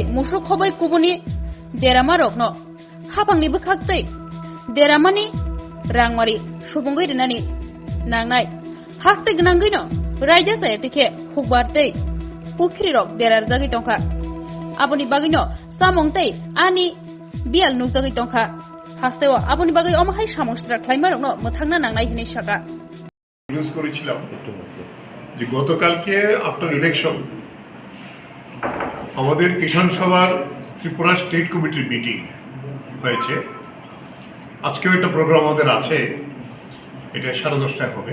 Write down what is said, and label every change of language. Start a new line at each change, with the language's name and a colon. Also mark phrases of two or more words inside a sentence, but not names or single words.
Kok Borok: musuk khobai kubuni derama rokno khapangni bukhaktei deramani rangmari subungoi rinani nangnai haste gnanggino raija sayetike hukbartei pukhri rok derar jagi tongkha aboni bagino samongtei ani bial nukjagi tongkha hastewa aboni bagai omahai samustra khlaima rokno muthangna nangnai hini shaka
Bangla: নিউজ করেছিলাম যে গতকালকে
English: after election
Bangla: আমাদের কিষাণ সভার ত্রিপুরা স্টেট কমিটির মিটিং হয়েছে। আজকেও একটা প্রোগ্রাম আমাদের আছে, এটা 10:30টায় হবে।